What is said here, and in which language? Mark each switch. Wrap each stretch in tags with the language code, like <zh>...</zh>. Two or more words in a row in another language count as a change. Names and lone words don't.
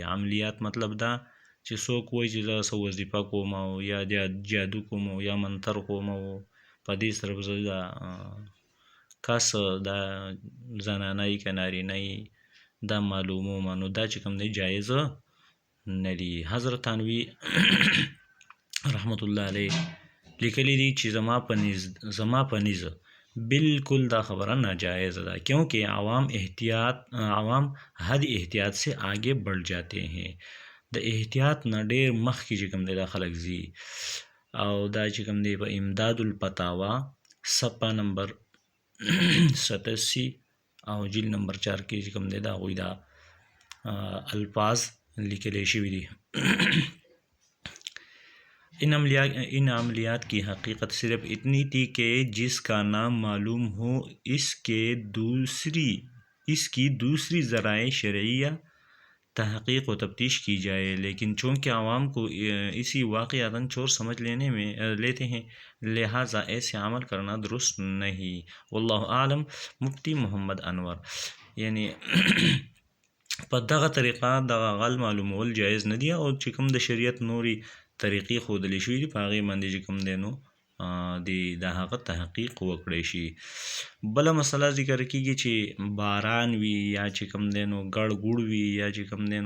<ps>عملیات مطلب دا چې څوک وایي چې زه څه وظیفه کوم او یا جادو کوم او یا منتر کوم او په دې سره به زه دا کس دا زنانه یي که نارینه یي دا معلوموم، نو دا چې کوم دی جایز نه دی. حضرت تھانوي رحمت الله علیه لیکلی دی چې زما په نظ بالکل دا خبره ناجائز ده،</ps> <ur>کیونکہ عوام حد احتیاط سے آگے بڑھ جاتے ہیں.</ur> <ps>د احتیاط نه ډېر مخکې چې کوم دی دا خلک ځي او دا چې کوم دی په امداد الفتاوا صفحه نمبر 87 او جلد نمبر 4 کې چې کوم دی دا هغوی دا الفاظ لیکلی شوي دي.</ps> <ur>ان عملیات کی حقیقت صرف اتنی تھی کہ جس کا نام معلوم ہو اس کی دوسری ذرائع شرعیہ تحقیق و تفتیش کی جائے، لیکن چونکہ عوام کو اسی واقعاتاً چور سمجھ لیتے ہیں لہٰذا ایسے عمل کرنا درست نہیں.</ur> <ar>واللہ عالم.</ar> <ur>مفتی محمد انور.</ur> <ps>یعنی په دغه طریقه دغه غل معلومول جایز نه دی او چې کوم د شریعت نوري طریقې ښودلی شوي دي په هغې باندې چې کوم دی نو د هغه تحقیق وکړی شي. بله مسله ذکر کیږي چې باران وي یا چې کوم دی نو ګړ ګوړ وي یا چې کوم دی</ps>